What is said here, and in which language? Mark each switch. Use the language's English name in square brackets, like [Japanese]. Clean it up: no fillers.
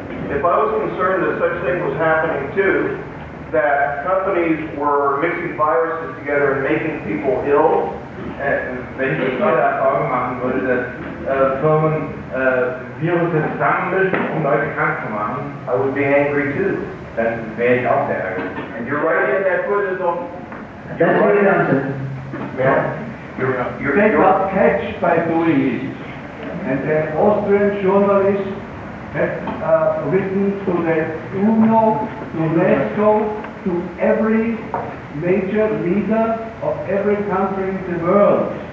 [English] If I was concerned that such thing was happening too, that companies were mixing viruses together and making people ill, [German] wenn ich mir da Sorgen machen würde, dass Firmen Virusse zusammenmischen, um Leute krank zu machen, [English] I would be angry too. [German] dann wäre ich auch sehr ärgerlich. [English] And you're right in that put it on. That's what it answers. You're They got catched by doing it. And the Austrian journalist had written to the UNO, to UNESCO, to every major leader of every country in the world.